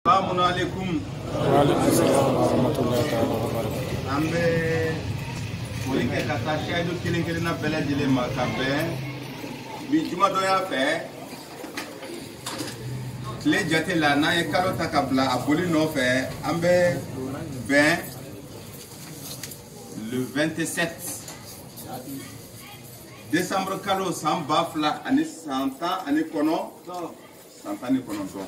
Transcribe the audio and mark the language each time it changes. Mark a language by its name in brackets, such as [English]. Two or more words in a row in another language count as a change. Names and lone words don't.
[Arabic] السلام عليكم. وعليكم السلام ورحمة الله تعالى وبركاته. [Bambara] Ambe foli kɛ ka taa shahidu kelen kelenna bɛɛ lajɛlen ma ka bɛn bi jumadɔnya fɛ tile jate la n'an ye kalo ta ka bila a boli nɔfɛ an bɛ bɛn le 27 décembre kalo san 2019